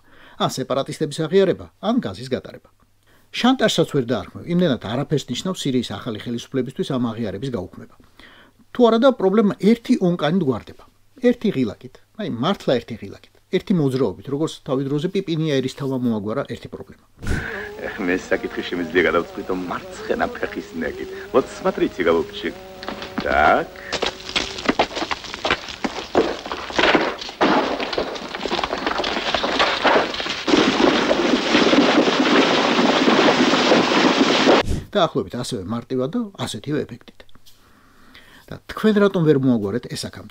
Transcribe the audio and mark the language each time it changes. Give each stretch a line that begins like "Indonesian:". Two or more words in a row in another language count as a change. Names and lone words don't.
Georgian: ან სეპარატისტების აღიარება, ან გაზის გატარება. შანტაჟსაც ვერ დაარქმევ, იმდენად არაფერს ნიშნავს სირიის ახალი ხელისუფლებისთვის ამ აღიარების გაუქმება. თუ არა და პრობლემა ერთი ონკანით გვარდება. ერთი ღილაკით, აი მართლა ერთი ღილაკით. ერთი მოძრაობით, როგორც თავი დროზე პიპინია ერისთავმა მოაგვარა ერთი პრობლემა. მე საკითხი შემიძლია გადავწყვიტო მარცხენა ფეხის ნაკით.
Russian: Вот смотрите, голубчик. Так.
Georgian: დაახლოებით ასევე მარტივად და ასეთივე ეფექტით. და თქვენ რატომ ვერ მოაგვარეთ ეს აქამდე?